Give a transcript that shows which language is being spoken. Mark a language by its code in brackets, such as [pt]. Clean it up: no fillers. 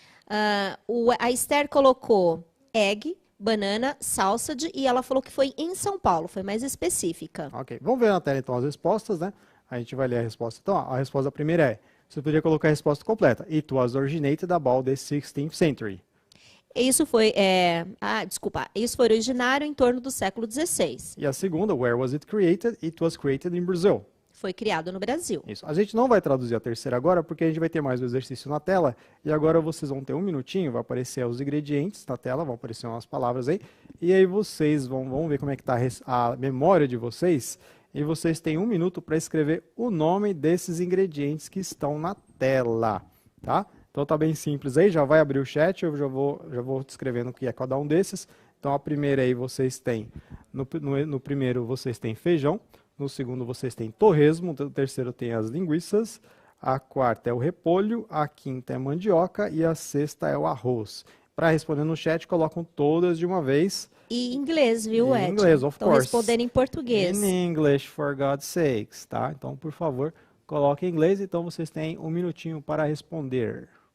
[pt] A Esther colocou egg, banana, sausage e ela falou que foi em São Paulo, foi mais específica. Ok. Vamos ver na tela então as respostas, né? A gente vai ler a resposta. Então, a resposta primeira é, você poderia colocar a resposta completa. [en] It was originated about the 16th century. [pt] Isso foi, isso foi originário em torno do século XVI. E a segunda, [en] where was it created? It was created in Brazil. [pt] Foi criado no Brasil. Isso. A gente não vai traduzir a terceira agora, porque a gente vai ter mais um exercício na tela. E agora vocês vão ter um minutinho, vai aparecer os ingredientes na tela, vão aparecer umas palavras aí. E aí vocês vão ver como é que está a memória de vocês. E vocês têm um minuto para escrever o nome desses ingredientes que estão na tela, tá? Então tá bem simples aí, já vai abrir o chat, eu já vou descrevendo o que é cada um desses. Então a primeira aí vocês têm, no primeiro vocês têm feijão, no segundo vocês têm torresmo, no terceiro tem as linguiças, a quarta é o repolho, a quinta é mandioca e a sexta é o arroz. Para responder no chat, colocam todas de uma vez. E em inglês, viu, Ed? Em inglês, [en] of [pt] Estão [en] course. [pt] respondendo em português. [en] In English, for God's sakes, [pt] tá? Então, por favor, coloque em inglês, então vocês têm um minutinho para responder.